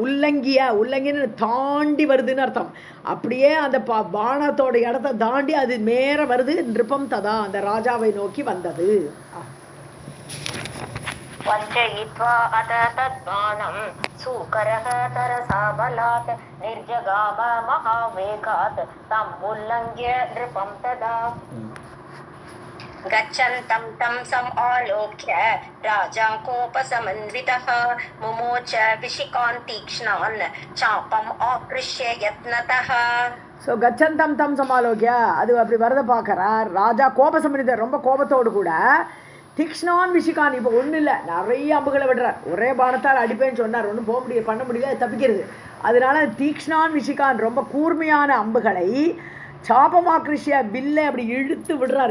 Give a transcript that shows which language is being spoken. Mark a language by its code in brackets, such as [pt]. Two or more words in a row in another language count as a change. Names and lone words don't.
[ta] உள்ளங்கின்னு தாண்டி வருதுன்னு அர்த்தம். அப்படியே அந்த பானத்தோட இடத்த தாண்டி அது மேலே வருது. [sa] नृपं तदा, [ta] அந்த ராஜாவை நோக்கி வந்தது. [sa] वञ्चयित्वा अथ तत्पानं सूकरः तरसा बलात् निर्जगाम महावेगात् तम् उल्लङ्घ्य नृपं तदा. गच्छन्तं तं समालोक्य राजा कोपसमन्वितः मुमोच विशिकान् तीक्ष्णान् चापम् आकृष्य यत्नतः. [ta] ஸோ [sa] गच्छन्तं तं समालोक्य, [ta] அது அப்படி வரத பார்க்குறார் ராஜா. கோபசமனிதர், ரொம்ப கோபத்தோடு கூட. [sa] तीक्ष्णान् विशिकान्, [ta] இப்போ ஒன்றும் இல்லை, நிறைய அம்புகளை விடுறார். ஒரே பானத்தால் அடிப்பேன்னு சொன்னார், ஒன்றும் போக முடியாது, பண்ண முடியல, அது தப்பிக்கிறது. அதனால [sa] तीक्ष्णान् विशिकान्, [ta] ரொம்ப கூர்மையான அம்புகளை சாபமாக்கிருஷ்ய வில்லை அப்படி இழுத்து விடுறார்.